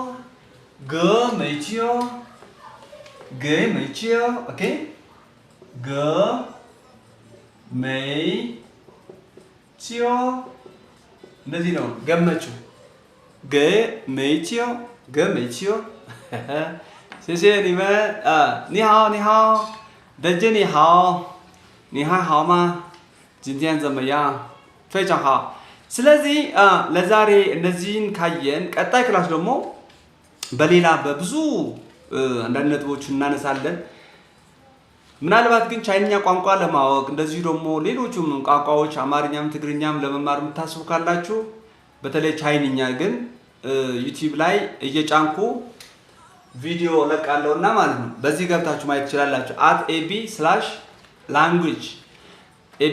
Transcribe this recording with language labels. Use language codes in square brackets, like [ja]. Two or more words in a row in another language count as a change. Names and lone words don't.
[am] ኦኬ እንደዚህ ነው ገመቹ ገመቹ [zh] 谢谢你们你好德姐你好你还好吗今天怎么样非常好 [am] ስለዚህ ለዛሬ እነዚህን ካየን ቀጣይ ክላስ ደግሞ በሌላ በብዙ አንዳንድ ነጥቦች እናነሳለን ምናልባት ግን ቻይንኛ ቋንቋ ለማወቅ እንደዚህ ደግሞ ሌሎችም ቋንቋዎች አማርኛም ትግርኛም ለመማር የምታስቡ ካላችሁ በተለይ ቻይንኛ ግን ዩቲዩብ ላይ እየጫንኩ ቪዲዮ ለቃለውና ማለት ነው በዚህ ገብታችሁ ማየት ትችላላችሁ @ab/language ab